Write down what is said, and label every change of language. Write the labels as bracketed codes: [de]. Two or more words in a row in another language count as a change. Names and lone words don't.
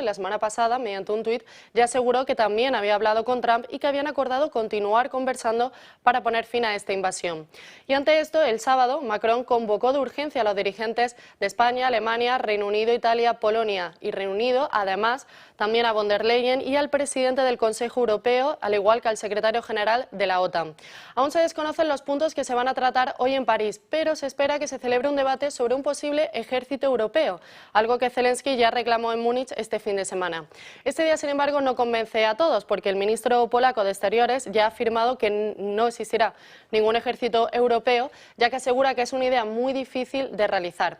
[es] La semana pasada, mediante un tuit, ya aseguró que también había hablado con Trump y que habían acordado continuar conversando para poner fin a esta invasión. Y ante esto, el sábado, Macron convocó de urgencia a los dirigentes de España, Alemania, Reino Unido, Italia, Polonia y Reino Unido, además también a von der Leyen y al presidente del Consejo Europeo, al igual que al secretario general de la OTAN. Aún se desconocen los puntos que se van a tratar hoy en París, pero se espera que se celebre un debate sobre un posible ejército europeo, algo que Zelensky ya reclamó en Múnich este fin de semana. Este día, sin embargo, no convence a todos, porque el ministro polaco de Exteriores ya ha afirmado que no existirá ningún ejército europeo, ya que asegura que es una idea muy difícil de realizar.